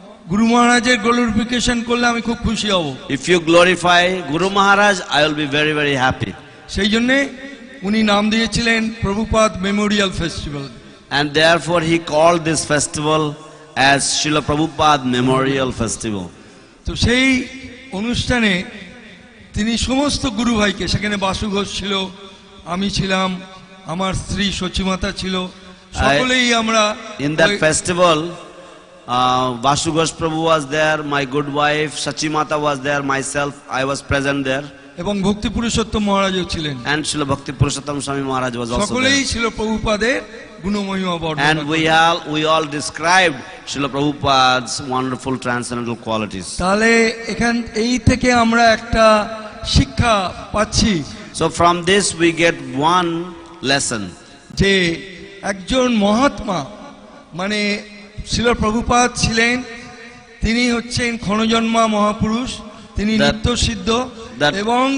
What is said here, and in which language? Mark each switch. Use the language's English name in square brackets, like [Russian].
[Bangla] গুরু মহারাজের গ্লোরিফিকেশন করলে আমি খুব খুশি হব। [English] If you glorify Guru Maharaj, I will be very, very happy. [Bangla] সেই জন্যে উনি নাম দিয়েছিলেন Prabhupada Memorial festival. [English] And therefore he called this festival as Srila Prabhupada Memorial Festival. [Bangla] তো সেই অনুষ্ঠানে তিনি সমস্ত গুরু ভাইকে, সেখানে বাসু ঘোষ ছিল, আমি ছিলাম, আমার স্ত্রী সচিমাতা ছিল, সকলেই আমরা [English] in that festival, Vasu Ghosh Prabhu was there, my good wife Sachimata was there, myself, I was present there, [Bangla] এবং ভক্তি পুরুষোত্তম মহারাজও ছিলেন, [English] and Srila Bhakti Purushottam Swami Maharaj was also [Bangla] সকলেই [English] there. [Bangla] ছিল প্রভুপাদের গুণমহিমা বর্ণনা। [English] And we all described Srila Prabhupada's wonderful transcendental qualities. [Bangla] তাহলে এই থেকে আমরা একটা শিক্ষা পাচ্ছি। [English] So from this we get one lesson, [Bangla] যে একজন মহাত্মা মানে শ্রীল প্রভুপাদ ছিলেন, তিনি হচ্ছেন ক্ষণজন্মা মহাপুরুষ, তিনি নিত্য সিদ্ধ, এবং